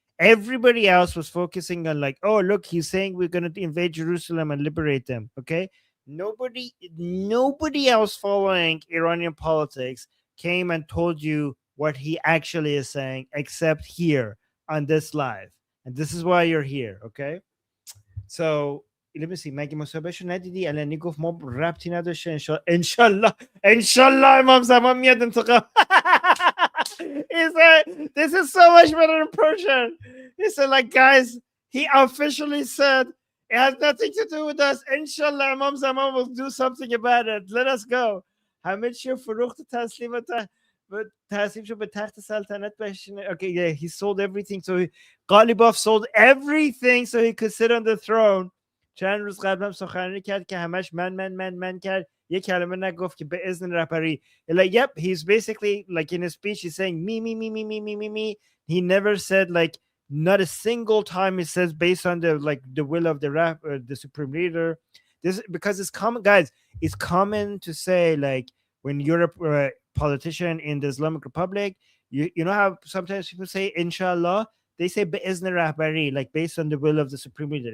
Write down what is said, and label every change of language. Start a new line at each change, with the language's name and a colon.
English: Everybody else was focusing on, like, oh, look, he's saying we're going to invade Jerusalem and liberate them. Okay? Nobody else following Iranian politics came and told you what he actually is saying, except here on this live. And this is why you're here, okay? So let me see.
Persian: مگه مسابقه ندیدی؟ الان گفت ما ربطی نداشته. انشالله امام زمان میاد انتقام.
English: He said, this is so much better in Persian. He said, like, guys, he officially said, it has nothing to do with us. Inshallah, Imam Zaman will do something about it. Let us go.
Persian: همه چی فروخت تسلیم تسلیم شد به تخت سلطنت بشینه.
English: Okay, yeah, he sold everything. So Ghalibaf sold everything so he could sit on the throne.
Persian: چند روز قبل هم سخنرانی کرد که همش من کرد. یه کلمه نگفت که به اذن رهبری.
English: Like, yep, he's basically, like, in his speech, he's saying me. He never said, like, not a single time he says based on the, like, the will of the supreme leader. This, because it's common, guys, it's common to say, like, when you're a politician in the Islamic Republic, you know how sometimes people say inshallah, they say be'izn rahbari, like based on the will of the supreme leader.